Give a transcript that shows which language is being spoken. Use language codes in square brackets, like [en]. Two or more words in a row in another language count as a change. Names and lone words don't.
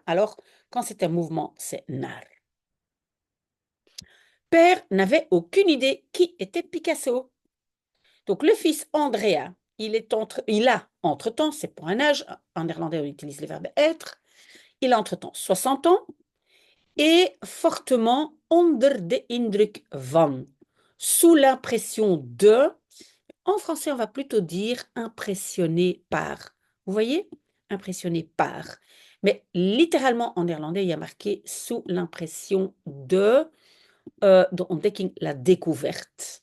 [fr] Alors, quand c'est un mouvement, c'est naar. Père n'avait aucune idée qui était Picasso. Donc, le fils Andrea, il a entre-temps, c'est pour un âge, en néerlandais on utilise le verbe être, il a entre-temps 60 ans et fortement [nl] onder de indruk van, [fr] sous l'impression de, en français on va plutôt dire impressionné par. Vous voyez? Impressionné par. Mais littéralement en néerlandais, il y a marqué sous l'impression de ontdekking, la découverte.